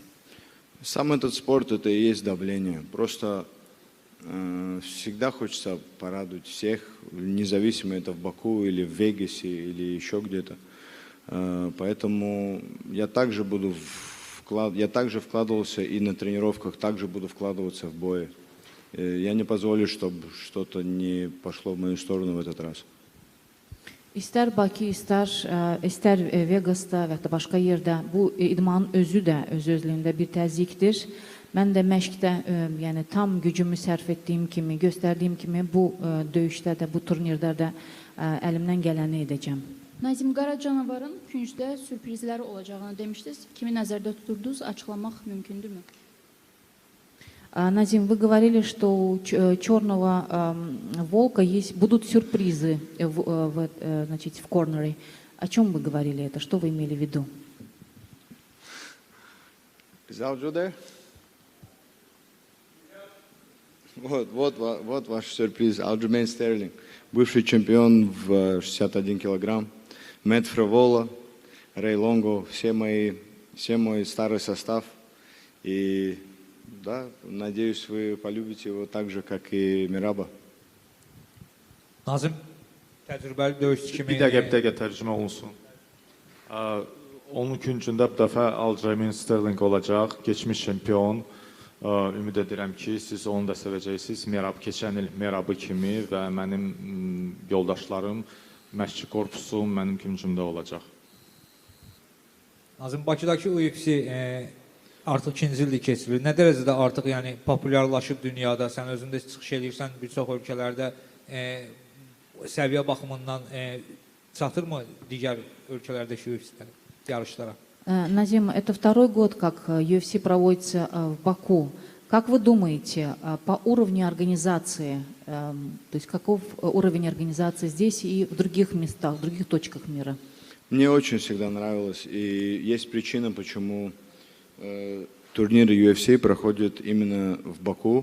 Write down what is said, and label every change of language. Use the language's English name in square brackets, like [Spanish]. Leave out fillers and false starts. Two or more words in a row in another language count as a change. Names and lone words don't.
[Russian] Сам этот спорт, это и есть давление. Просто всегда хочется порадовать всех, независимо это в Баку или в Вегасе или еще где-то. Поэтому я также вкладывался и на тренировках, также буду вкладываться в бои. Я не позволю, чтобы что-то не пошло в мою сторону в этот раз. [Azerbaijani] İstər Bakı, istər Vegasda və ya da başqa yerdə bu idmanın özü də öz-özlüyündə bir təzyiqdir. Mən də məşqdə yəni tam gücümü sərf etdiyim kimi, göstərdiyim kimi bu döyüşdə də, bu turnirdə də əlimdən gələni edəcəm. Nazim, Qara Canavarın küncdə sürprizləri olacağını demişdiniz. Kimi nəzərdə tuturdunuz, açıqlamaq mümkündürmü? [Russian] Назим, вы говорили, что у черного волка будут сюрпризы значит, в корнере. О чем вы говорили это? Что вы имели в виду? [English] Is Aljo there? [Russian] Вот ваш сюрприз. Aljamain Sterling, бывший чемпион в 61 килограмм. Мэтт Фривола, Рэй Лонго, все мой старый состав. И да, надеюсь, вы полюбите его так же, как и Мираба. [Azerbaijani] Nazim, təcrübəli döyüşçü kimi... Bir dəqiqə tərcümə olunsun. Onun küncündə bu dəfə Aljamain Sterling olacaq, keçmiş çempion. Ümid edirəm ki, siz onu da sevəcəksiniz. Merab, keçən il Merabı kimi və mənim yoldaşlarım, məşqçi korpusum mənim küncümdə olacaq. Nazim, Bakıdakı UFC artıq 2-ci ildir keçirilir. Nə dərəcədə artıq yəni populyarlaşıb dünyada, sən özündə çıxış edirsən bir çox ölkələrdə səviyyə baxımından çatırmı digər ölkələrdəki UFC yarışlara? [Russian] Назим, это второй год, как UFC проводится в Баку. Как вы думаете, по уровню организации, то есть каков уровень организации здесь и в других местах, в других точках мира? Мне очень всегда нравилось, и есть причина, почему турниры UFC проходят именно в Баку.